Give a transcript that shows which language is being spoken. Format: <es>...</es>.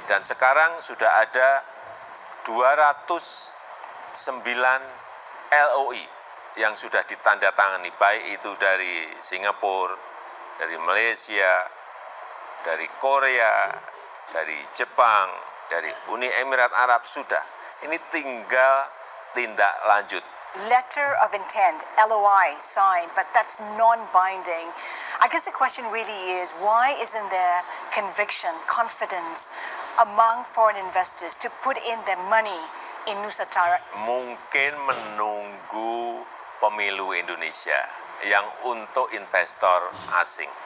<id>Dan sekarang sudah ada 209 LOI yang sudah ditandatangani, baik itu dari Singapura, dari Malaysia, dari Korea, dari Jepang, dari Uni Emirat Arab sudah. Ini tinggal tindak lanjut.</id> <en>Letter of intent, LOI, signed, but that's non-binding. I guess the question really is, why isn't there conviction, confidence among foreign investors to put in their money in Nusantara?</en> <id>Mungkin menunggu pemilu Indonesia yang untuk investor asing.</id>